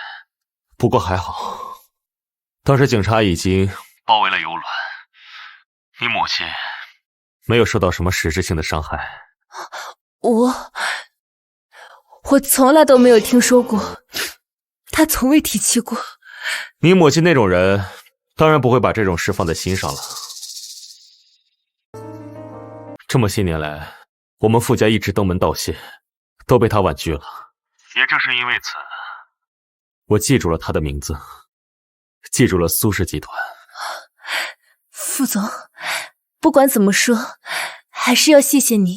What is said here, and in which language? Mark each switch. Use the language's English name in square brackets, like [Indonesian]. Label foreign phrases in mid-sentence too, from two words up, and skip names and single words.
[Chinese] 不過還好，當時警察已經包圍了郵輪，你母親沒有受到什麼實質性的傷害。我從來都沒有聽說過，他從未提起過。你母親那種人，當然不會把這種事放在心上了。這麼些年來，我們傅家一直登門道謝，都被他婉拒了。也正是因為此，我記住了他的名字，記住了蘇氏集團。副總，不管怎麼說，還是要謝謝你。